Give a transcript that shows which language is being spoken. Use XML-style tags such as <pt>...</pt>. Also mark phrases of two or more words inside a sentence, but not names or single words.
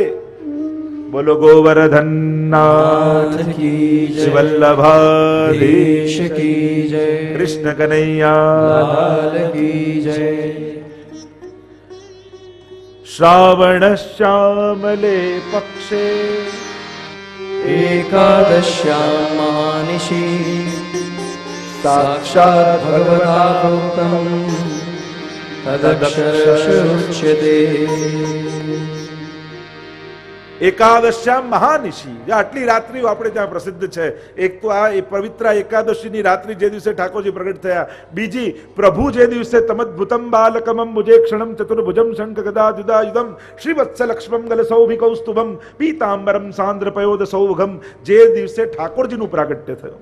<gu>બોલો ગોવર્ધનનાથ કી જય, વલ્લભાધીશ કી જય, કૃષ્ણ કનૈયા કી જય.</gu> <sa>શ્રાવણ શ્યામલે પક્ષે एकादश्यां महानिशि साक्षात् भगवता प्रोक्तं तदक्षरशुच्यते। એકાદશ્યામ મહાનિશી,</sa> <gu>જે આટલી રાત્રિઓ આપણે ત્યાં પ્રસિદ્ધ છે. એક તો આ પવિત્ર એકાદશીની રાત્રિ જે દિવસે ઠાકોરજી પ્રગટ થયા, બીજી પ્રભુ જે દિવસે</gu> <sa>તમદ્ભુતમ બાલકમમ મુજે ક્ષણમ ચતુર્ભુજમ શંખ ગદા જુદાયુધમ શ્રીવત્સ લક્ષ્મમ ગલ સૌભિકૌસ્તુભમ પીતાંબરમ સાંદ્ર પયોદ સૌભગમ,</sa> <gu>જે દિવસે ઠાકોરજીનું પ્રાગટ્ય થયું.</gu>